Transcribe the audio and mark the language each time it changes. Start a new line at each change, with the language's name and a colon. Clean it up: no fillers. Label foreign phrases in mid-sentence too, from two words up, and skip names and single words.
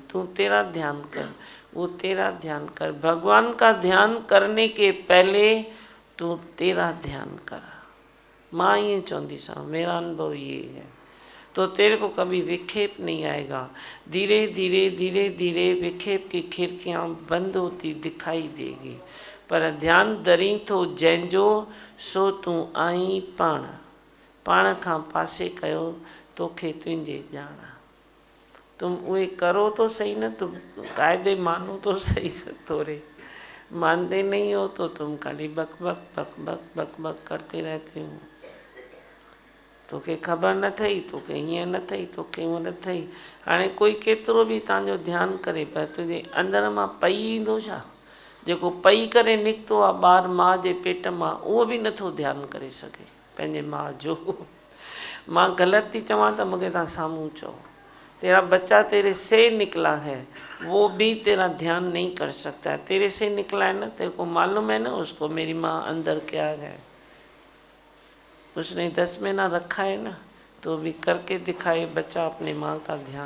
Hindi: तू तेरा ध्यान कर, वो तेरा ध्यान कर। भगवान का ध्यान करने के पहले तू तेरा ध्यान कर। माँ ये चौंदी सा मेरा अनुभव ये है। तो तेरे को कभी विक्षेप नहीं आएगा। धीरे धीरे धीरे धीरे विक्षेप की खिड़कियाँ बंद होती दिखाई देगी।
Sindhi: पर ध्यान दरी थो जंहिंजो सो तूं आई पाण, पाण खां पासे कयो तोखे तुंहिंजे ॼाण।
Hindi: तुम उहे करो तो सही ना, तुम कायदे मानो तो सही थोड़े। मानते नहीं हो तो तुम खाली बक बक बक बक बक बक करते रहते हो।
Sindhi: तोखे ख़बर न थई, तोखे हीअं न थई, तोखे हूअं न थई। हाणे कोई केतिरो बि तव्हांजो ध्यानु करे पर तुंहिंजे अंदर मां पई ईंदो छा? जेको पई करे निकितो आहे ॿारु माउ जे पेट मां, उहो बि नथो ध्यानु करे सघे पंहिंजे माउ जो। मां ग़लति थी चवां त मूंखे तव्हां साम्हूं चओ।
Hindi: तेरा बच्चा तेरे से निकला है, वो भी तेरा ध्यान नहीं कर सकता है। तेरे से निकला है ना, तेरे को मालूम है ना उसको मेरी माँ अंदर क्या है। उसने 10 महीना रखा है ना, तो भी करके दिखाए बच्चा अपने माँ का ध्यान।